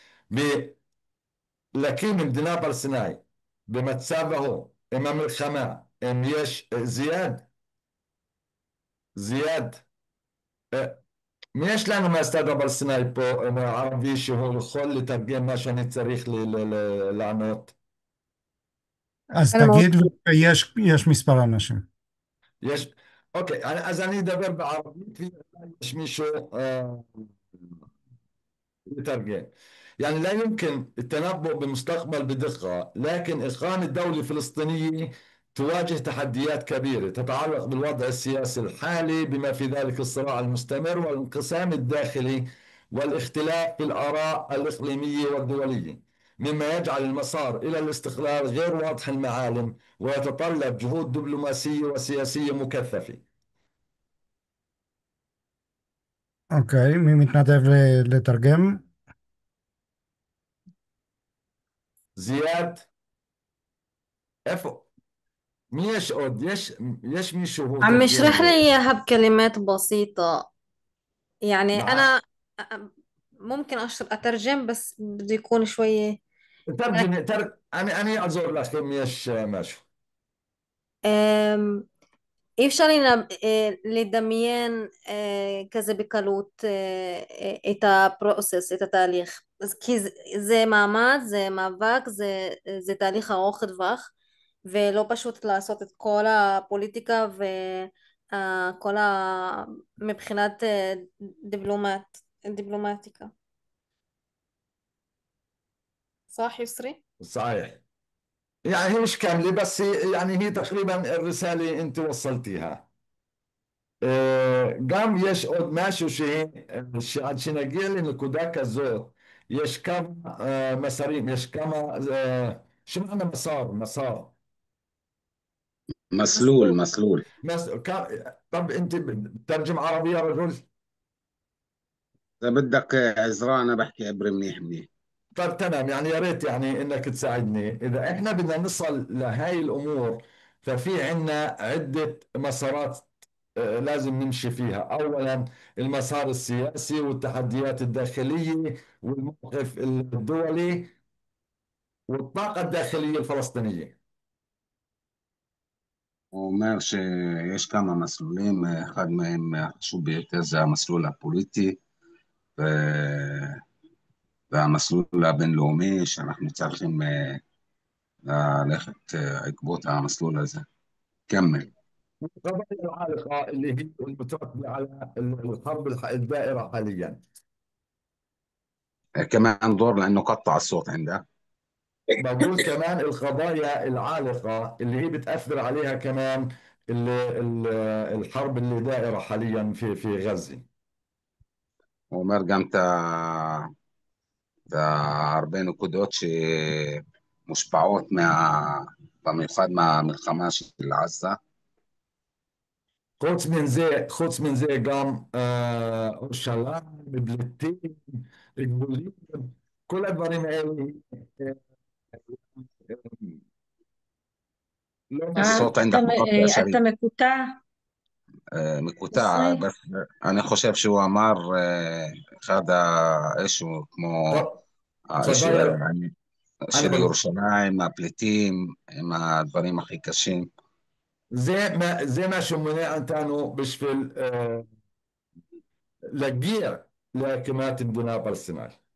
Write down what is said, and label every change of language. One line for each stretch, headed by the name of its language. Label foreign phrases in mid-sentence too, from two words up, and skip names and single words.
Hebrew: ולהקים מדינה פלסטינאית במצב ההוא, עם המלחמה, אם יש זיאד, אה, מי יש לנו מהצד הפלסטיני פה, ערבי, שהוא יכול לתרגם מה שאני צריך לענות? אז
Arabic: أنا
Hebrew: תגיד,
Arabic: موجود.
Hebrew: יש מספר אנשים. יש, אוקיי, אז אני אדבר בערבית ויש מישהו يترجم.
Arabic: يعني لا يمكن التنبؤ بالمستقبل بدقة، لكن إقامة دولة فلسطينية تواجه تحديات كبيرة تتعلق بالوضع السياسي الحالي بما في ذلك الصراع المستمر والانقسام الداخلي والاختلاف في الآراء الإقليمية والدولية، مما يجعل المسار إلى الاستقلال غير واضح المعالم ويتطلب جهود دبلوماسية وسياسية مكثفة.
Hebrew: אוקיי, מי מתנדב לתרגם? زياد، איפה? مين יש עוד? יש מישהו הוא
Arabic: عم
Hebrew: תרגם
Arabic: اشرح لي إياها بكلمات بسيطة. يعني مع أنا ممكن أترجم بس بده يكون شوية. ترجمي אני אעזור לך אם יש משהו.
Hebrew: أم، אי אפשר לדמיין כזה בקלות את הפרוסס, את התהליך. כי זה מאמץ, זה מאבק, זה תהליך ארוך טווח, ולא פשוט לעשות את כל הפוליטיקה וכל מבחינת דיפלומטיקה.
Arabic: صح يسري؟ صحيح. يعني هي مش كاملة بس يعني هي تقريبا الرسالة أنت وصلتيها.
Hebrew: גם יש עוד משהו שעד שנגיע לנקודה כזאת, יש כמה מסרים, יש כמה, שמענו מסר.
Arabic: مسلول مسلول. طب أنت بتترجم عربي يا رجل؟ إذا بدك عذرا أنا بحكي عبري منيح منيح. طب تمام، يعني يا ريت يعني انك تساعدني اذا احنا بدنا نصل لهاي الامور. ففي عنا عدة مسارات لازم نمشي فيها. اولا المسار السياسي والتحديات الداخلية والموقف الدولي والطاقة الداخلية الفلسطينية.
Hebrew: הוא אומר שיש כמה מסלולים, אחד מהם החשוב ביותר זה המסלול הפוליטי והמסלול הבינלאומי שאנחנו צריכים ללכת בעקבות המסלול הזה.
Arabic: كمل. القضايا العالقة اللي هي المترتبة على الحرب الدائرة حاليا. كمان دور لأنه قطع الصوت عنده. بقول كمان القضايا العالقة اللي هي بتأثر عليها كمان الحرب اللي دائرة حاليا في غزة.
Hebrew: הוא אומר גם את הרבה נקודות שמושפעות במיוחד מהמלחמה של עזה. חוץ من זה גם ירושלים, פליטים, גבולים, כל הדברים האלה לא
Arabic: الصوت عندك مقطع
Hebrew: אתה
Arabic: شديد.
Hebrew: מקוטע, מקוטע, יסרי. בס אני חושב שהוא אמר אחד האישו כמו טוב, האישו
Arabic: قضايا
Hebrew: של אני ירושלים, הפליטים, עם הדברים הכי קשים. זה מה שמונע אותנו בשביל להגיע להקמת מדינה פלסטינית.